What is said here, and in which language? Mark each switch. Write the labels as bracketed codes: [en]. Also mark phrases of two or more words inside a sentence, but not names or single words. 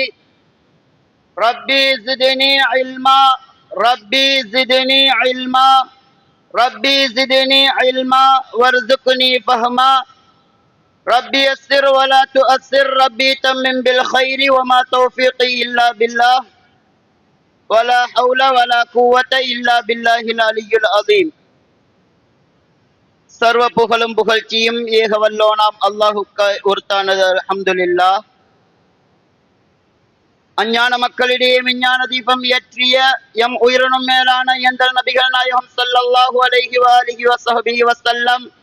[ar] ربي زدني علما ربي زدني علما ربي زدني علما وارزقني فهما. ربي يسر ولا تؤثر ربي تمم بالخير وما توفيقي إلا بالله ولا حول ولا قوة إلا بالله العلي العظيم. [ta] சர்வ புகழும் புகழ்ச்சியும் ஏகவல்லோனாம் அல்லாஹுக்கு உர்த்தானது. அல்ஹம்துலில்லாஹ். அஞ்ஞான மக்களிடையே விஞ்ஞான தீபம் ஏற்றிய எம் உயிரினும் மேலான எந்த நபிகள் நாயகம் [ar] صلى الله عليه وآله وصحبه وسلم